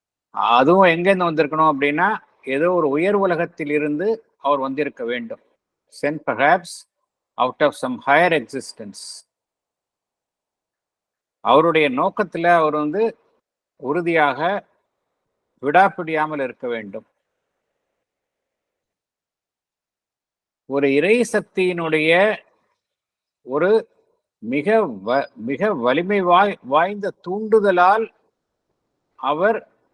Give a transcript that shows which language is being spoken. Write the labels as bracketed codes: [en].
[ta] அதுவும் எங்கேருந்து வந்திருக்கணும் அப்படின்னா ஏதோ ஒரு உயர் உலகத்தில் இருந்து அவர் வந்திருக்க வேண்டும். [en] sent perhaps out of some higher existence. [ta] அவருடைய நோக்கத்துல அவர் வந்து உறுதியாக விடாப்பிடியாமல் இருக்க வேண்டும். ஒரு இறை சக்தியினுடைய ஒரு மிக வலிமை வாய்ந்த தூண்டுதலால் அவர்